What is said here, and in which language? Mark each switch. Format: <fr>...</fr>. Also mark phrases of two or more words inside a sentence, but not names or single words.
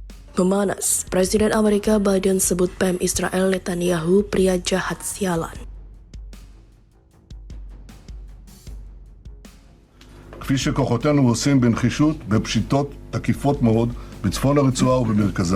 <id>Memanas, Presiden Amerika Biden sebut PM Israel Netanyahu pria jahat sialan.</id> <he>כפי שכוחותינו עושים בנחישות בפשיטות תקיפות מאוד בצפון הרצועה ובמרכזה.</he>